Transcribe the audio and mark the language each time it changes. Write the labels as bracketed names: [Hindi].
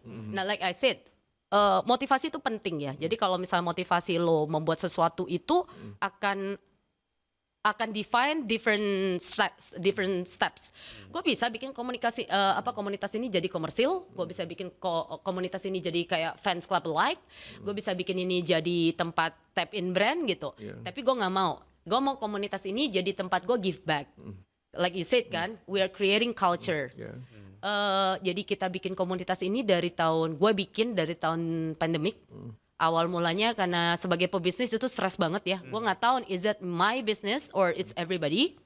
[Indonesian] Nah, [English] like I said, [Indonesian] motivasi itu penting ya. Jadi kalau misalnya motivasi lo membuat sesuatu itu akan [English] define different steps. [Indonesian] Gue bisa bikin komunitas ini jadi komersil, gue bisa bikin komunitas ini jadi kayak fans club like, gue bisa bikin ini jadi tempat tap in brand gitu. Tapi gue nggak mau. Gue mau komunitas ini jadi tempat gue [English] give back. Like you said kan, we are creating culture. [Indonesian] Jadi kita bikin komunitas ini gue bikin dari tahun pandemik. Awal mulanya karena sebagai pebisnis itu stres banget ya. Gue nggak tahu [English] is that my business or it's everybody.